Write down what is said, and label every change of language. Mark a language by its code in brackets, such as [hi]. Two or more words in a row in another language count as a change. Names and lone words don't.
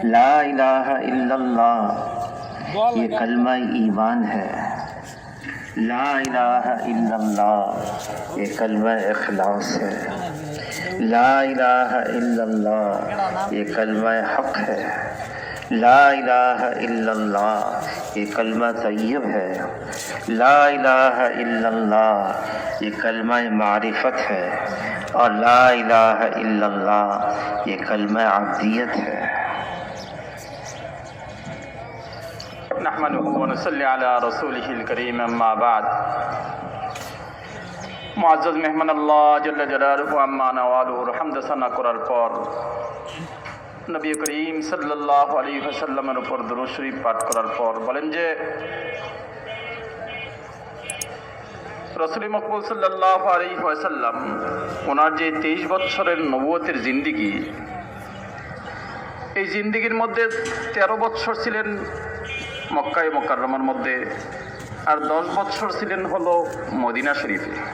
[ur] لا الہ الا اللہ یہ کلمہ ایمان ہے، لا الہ الا اللہ یہ کلمہ اخلاص ہے، لا الہ الا اللہ یہ کلمہ حق ہے، لا الہ الا اللہ یہ کلمہ طیب ہے، لا الہ الا اللہ یہ کلمہ معرفت ہے، اور لا الہ الا اللہ یہ کلمہ عبدیت ہے۔ [ar] نحمده ونصلی علی رسولہ الکریم، اما بعد۔ [ur] معزز مہمان اللہ جل جلالہ اما نوالہ حمد ثنا [bn] করার পর নবী করিম সাল্লাল্লাহু আলাইহি ওয়াসাল্লামের উপর দরুদ শরীফ পাঠ করার পর বলেন যে রাসূল মকবুল সাল্লাল্লাহু আলাইহি ওয়াসাল্লাম ওনার যে 23 বছরের নবুয়তের জিন্দেগি, এই জিন্দেগির মধ্যে 13 বছর ছিলেন মক্কায়ে মুকাররমার মধ্যে, আর 10 বছর ছিলেন হলো মদিনা শরীফে।